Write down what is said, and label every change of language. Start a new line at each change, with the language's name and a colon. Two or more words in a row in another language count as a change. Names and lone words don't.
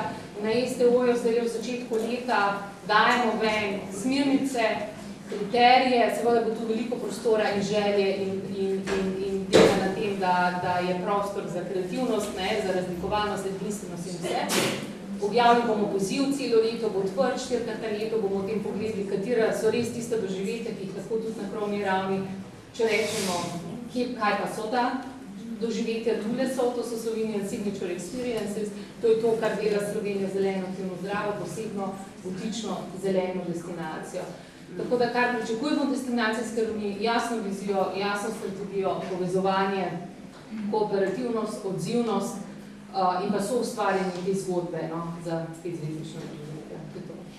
Slovenian: Na STO-ju zdaj v začetku leta dajemo ven smernice, kriterije, seveda bo tu veliko prostora in želje in dela na tem, da je prostor za kreativnost, za razlikovalnost, edinstvenost in vse. Objavili bomo poziv, celo leto bo odprt, 4-krat na leto bomo o tem pogledali, katera so res tista doživetja, ki jih lahko tudi na krovni ravni, če rečemo, kaj pa so ta doživetja, druge so, to so Slovenian Signature Experiences, to je to, kar dela Slovenija zeleno, aktivno zdravo, posebno butično zeleno destinacijo. Tako da, kar pričakujemo v destinacijske ravni, jasno vizijo, jasno strategijo, povezovanje, kooperativnost, odzivnost in pa so ustvarjanje te zgodbe za 5-zvezdično doživetja.